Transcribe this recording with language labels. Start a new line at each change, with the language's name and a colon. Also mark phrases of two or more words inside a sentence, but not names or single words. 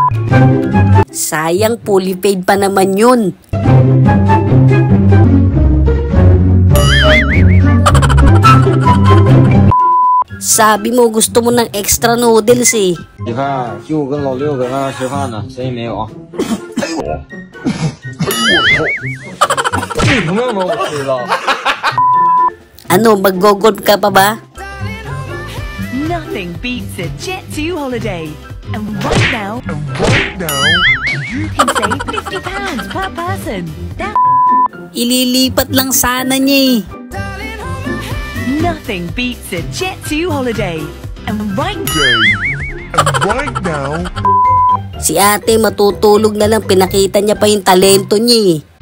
Filipino: Sayang,
English: fully paid
Filipino: pa naman yun. Sabi mo gusto mo ng extra noodles eh.
Chinese: 媳妇儿，就我跟老六搁那儿吃饭呢，谁也没有啊。你他妈把我吃了！
Filipino: Ano, mag-golf ka pa ba?
English: Nothing beats a Jet2 holiday. And right now, you can save £50 per person.
Filipino: Ililipat lang sana niya eh.
English: Nothing beats a Jet2 holiday. And right now,
Filipino: Si ate matutulog na lang, pinakita niya pa yung talento niya eh.